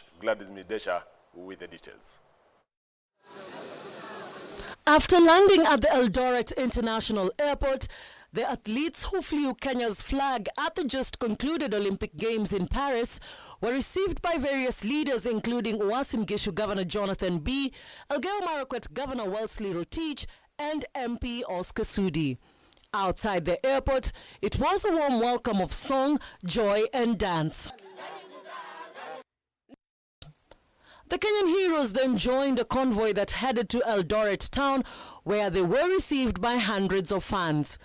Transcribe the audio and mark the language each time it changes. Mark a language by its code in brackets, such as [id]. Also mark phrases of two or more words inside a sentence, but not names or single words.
[en] Gladys Midesha with the details. After landing at the Eldoret International Airport, the athletes who flew Kenya's flag at the just concluded Olympic Games in Paris were received by various leaders, including Uasin Gishu Governor Jonathan B., Elgeyo Marakwet Governor Wellesley Rotich, and MP Oscar Sudi. Outside the airport, it was a warm welcome of song, joy, and dance. The Kenyan heroes then joined a convoy that headed to Eldoret town, where they were received by hundreds of fans.